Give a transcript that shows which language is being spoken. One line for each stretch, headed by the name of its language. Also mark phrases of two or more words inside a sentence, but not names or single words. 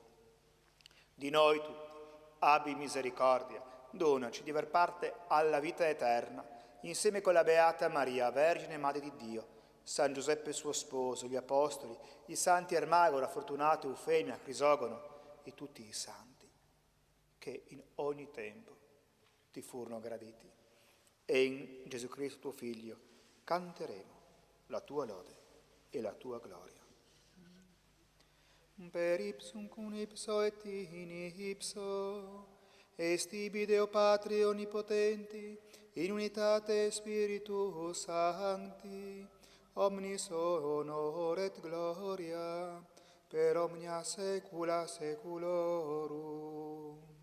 Italian: Di noi tutti, abbi misericordia, donaci di aver parte alla vita eterna, insieme con la Beata Maria, Vergine e Madre di Dio, San Giuseppe suo sposo, gli Apostoli, i santi Ermagora, Fortunato, Eufemia, Crisogono e tutti i santi, che in ogni tempo ti furono graditi. E in Gesù Cristo tuo Figlio canteremo la tua lode e la tua gloria.
Latin: Per ipsum cum ipso et in ipso, est ibi Deo Patri Onnipotenti, in unitate Spiritus Sancti, omnis honor et gloria, per omnia saecula saeculorum.